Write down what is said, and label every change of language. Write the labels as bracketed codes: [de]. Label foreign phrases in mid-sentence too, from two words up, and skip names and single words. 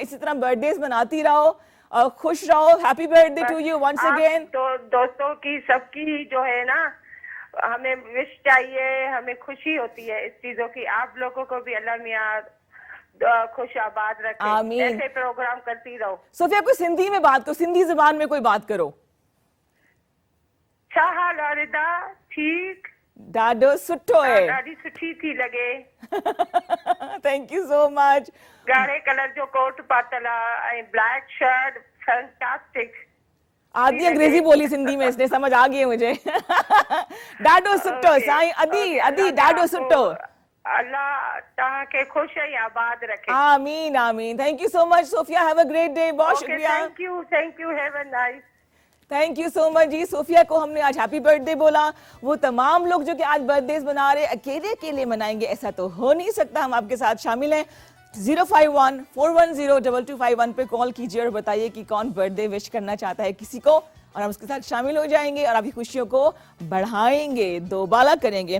[ur] اسی طرح برتھڈیز مناتی رہو اور خوش رہو. [en] happy birthday to you once again. [ur] تو دوستوں کی سبکی جو ہے نا، ہمیں وش چاہیے، ہمیں خوشی ہوتی ہے اس چیزوں کی. آپ لوگوں کو بھی اللہ میاں خوش آباد رکھے, آمین. ایسے پروگرام کرتی رہو. صوفیہ کچھ سندھی میں بات کرو، سندھی زبان میں کوئی بات کرو. [sd] छा हाल आहे रिदा? ठीक, ॾाढो सुठो है। ॾाढी सुठी थी लगे। [en] Thank you so much. [sd] ॻाढ़े कलर जो कोट पातल आहे ऐं [en] black shirt, [sd] फैंटास्टिक। [ur] آدھی انگریزی بولی سندھی میں، اسنے سمجھ آ گئی ہے مجھے. [sd] ॾाढो सुठो साईं, अदी अदी ॾाढो सुठो। अल्लाह तव्हां खे खुश ऐं आबाद रखे। आमीन आमीन। [en] Thank you so much Sophia, have a great day. [ur] بہت شکریہ, [en] Thank you, have a nice. Thank you so much जी। [ur] صوفیہ کو ہمنے آج [en] happy birthday [ur] بولا۔ وہ تمام لوگ جو کہ آج برتھڈے منا رہے اکیلے اکیلے منائینگے ایسا تو ہو نہیں سکتا، ہم آپکے ساتھ شامل ہیں. 051-410-2251 پہ کال کیجیے اور بتائیے کہ کون [en] birthday wish [ur] کرنا چاہتا ہے کسی کو، اور ہم اسکے ساتھ شامل ہو جائینگے اور آپکی خوشیوں کو بڑھائینگے، دوبالا کرینگے.